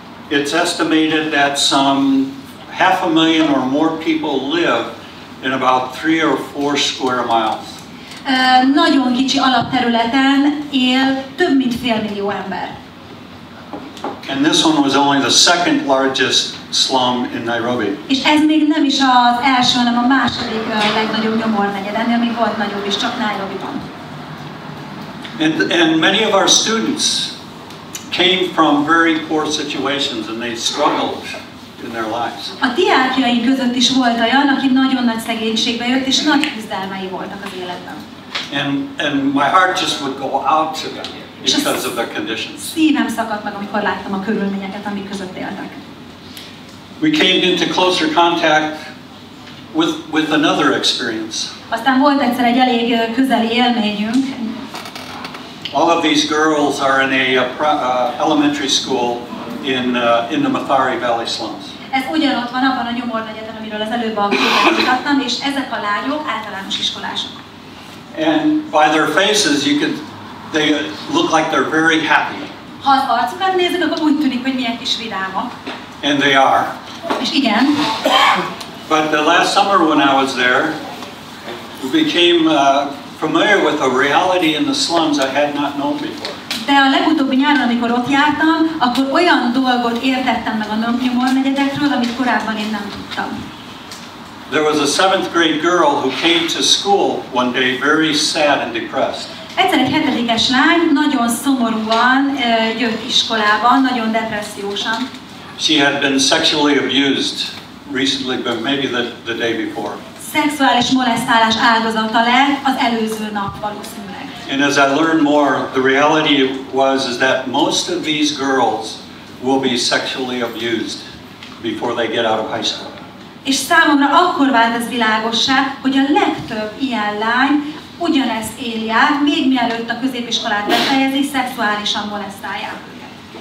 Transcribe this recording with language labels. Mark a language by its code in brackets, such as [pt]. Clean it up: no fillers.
[en] It's estimated that some 500,000 or more people live in about 3 or 4 square miles. [hu] Nagyon kicsi alapterületen él több mint félmillió ember. [en] And this one was only the second largest slum in Nairobi. [hu] És ez még nem is az első, hanem a második legnagyobb nyomornegyed, ennél még volt nagyobb is, csak Nairobiban. [en] And many of our students came from very poor situations and they struggled in their lives. [hu] A diákjaink között is volt olyan, aki nagyon nagy szegénységbe jött, és nagy küzdelmei voltak az életben. [en] And my heart just would go out to them because of their conditions. [hu] Szívem szakadt meg, amikor láttam a körülményeket, amik között éltek. [en] We came into closer contact with another experience. [hu] Aztán volt egyszer egy elég közeli élményünk. [en] All of these girls are in a elementary school in the Mathare Valley slums. [hu] Ez ugyanott van abban a nyomornegyeden, amiről az előbb a képet mutattam, és ezek a lányok általános iskolások. [en] And by their faces, they look like they're very happy. [hu] Ha az arcukat nézzük, akkor úgy tűnik, hogy milyen kis vidámak. [en] And they are. [hu] És igen. [en] But the last summer when I was there, we became familiar with a reality in the slums I had not known before. [hu] De a legutóbbi nyáron, amikor ott jártam, akkor olyan dolgot értettem meg a nyomornegyedekről, amit korábban én nem tudtam. [en] There was a 7th grade girl who came to school one day very sad and depressed. [hu] Egyszer egy 7-es lány nagyon szomorúan jött iskolában, nagyon depressziósan. [en] She had been sexually abused recently, but maybe the day before. [hu] Szexuális molesztálás áldozata lett az előző nap valószínűleg. [en] And as I learned more, the reality is that most of these girls will be sexually abused before they get out of high school. [hu] És számomra akkor vált ez világossá, hogy a legtöbb ilyen lány ugyanezt éli át, még mielőtt a középiskolát befejezi, szexuálisan molesztálják őket.